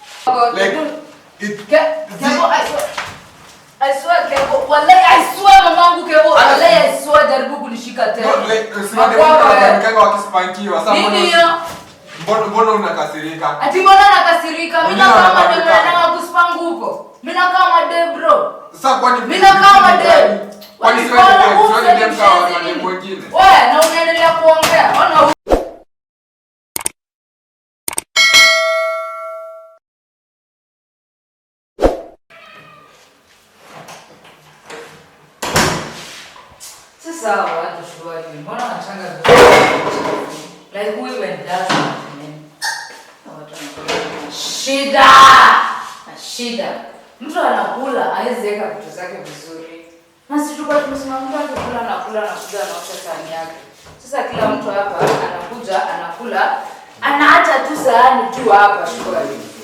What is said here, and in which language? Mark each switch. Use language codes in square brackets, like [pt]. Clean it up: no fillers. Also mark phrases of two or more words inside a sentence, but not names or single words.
[en] I swear [sw] Kebo, wallahi [en] I swear [sw] mamangu Kebo, wallahi [en] I swear [sw] jaribu kunishika tena. [en] No, like [sw] usimwambie wakispankiwa. Sasa mbona unakasirika? Ati mbona nakasirika? Mimi kama demu na kuspangu huko. Mimi kama demu bro. Sasa kwani mimi kama demu? Kwani siwezi demu kama demu wengine? Wewe na unaendelea kuongea. Ona sawa watu shwari. Mbona wanachanga [en] like we went down [sw] shida. Mtu anakula hawezi weka vitu zake vizuri. Na sisi tulikuwa tumesema mtu anakula na kuja anaosha sahani yake. Sasa kila mtu hapa anakuja anakula, anaacha tu sahani tu hapa shwari.